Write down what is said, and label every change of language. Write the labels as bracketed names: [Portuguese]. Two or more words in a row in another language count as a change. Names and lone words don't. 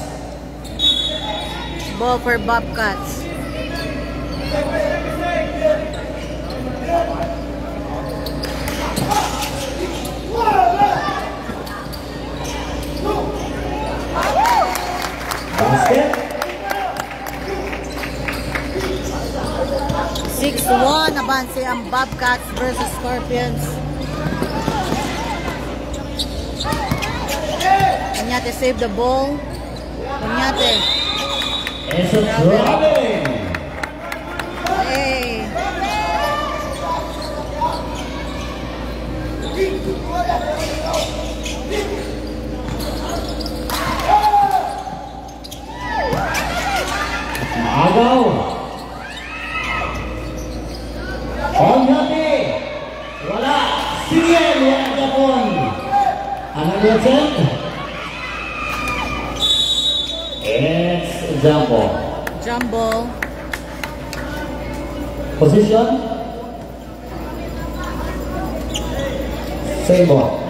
[English] Ball for Bobcats. Basket. [Filipino] 6-1 abanse ang Bobcats versus Scorpions. [English] Onyate save the ball. Onyate. It's a driving. Hey. [Filipino] Agaw. Onyate. [Hiligaynon] Wala. Sinyel. Wala Japon. [English] Another check. It's Jumbo. Jumbo. Position. Same ball.